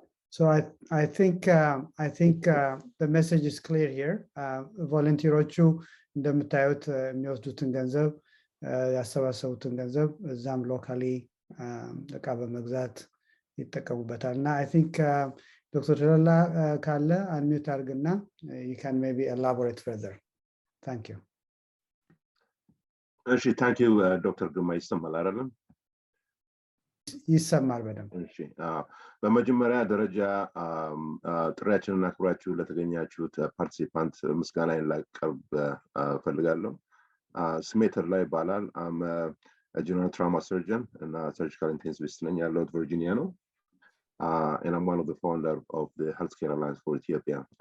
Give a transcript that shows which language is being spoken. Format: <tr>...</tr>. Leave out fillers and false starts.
<en>So I think the message is clear here.</en> <am>ቮለንቲሮቹ እንደምታዩት የሚወስዱትን ገንዘብ ያሰባሰቡትን ገንዘብ እዛም ሎካሊ እቃ በመግዛት ይጠቀሙበታል እና</am> <en>I think Dr. Tella</en> <am>ካለ</am> <en>unmute</en> <am>አድርግና</am> <en>you can maybe elaborate further. Thank you. እሺ thank you Dr.</en> <am>ግርማ ይሰማል አይደለም ይሰማል በደንብ እሺ በመጀመሪያ ደረጃ ጥሪያችንን አክብራችሁ ለተገኛችሁት ፓርቲሲፓንት ምስጋናዬን ላቀርብ ፈልጋለሁ ስሜተር ላይ ይባላል</am> <en>I'm a general trauma surgeon and a surgical intensivist</en> <am>ነኝ ያለሁት ቨርጂኒያ ነው</am> <en>and I'm one of the founders of the Health Care Alliance for Ethiopia</en>